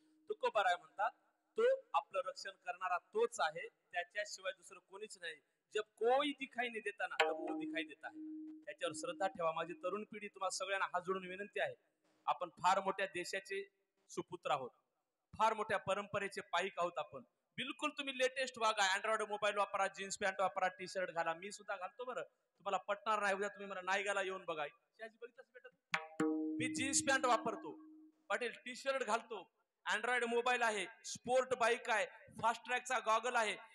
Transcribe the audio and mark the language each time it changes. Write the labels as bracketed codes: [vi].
[mr] तुकोबाराय म्हणतात, तो आपलं रक्षण करणारा तोच आहे, त्याच्याशिवाय दुसरं कोणीच नाही. [hi] जब कोई दिखाई नहीं देता ना, तब वो दिखाई देता है. [mr] त्याच्यावर श्रद्धा ठेवा. माझी तरुण पिढी, तुम्हाला सगळ्यांना हात जोडून विनंती आहे, आपण फार मोठ्या देशाचे सुपुत्र आहोत, फार मोठ्या परंपरेचे पाईक आहोत आपण. बिलकुल तुम्ही लेटेस्ट वागा, अँड्रॉइड मोबाईल वापरा, जीन्स पॅन्ट वापरा, टी शर्ट घाला. मी सुद्धा घालतो बरं, तुम्हाला पटणार नाही. उद्या तुम्ही मला नायगाला येऊन बघा, मी जीन्स पॅन्ट वापरतो, पाटील टी शर्ट घालतो, अँड्रॉइड मोबाईल आहे, स्पोर्ट बाईक आहे, फास्ट ट्रॅकचा गॉगल आहे.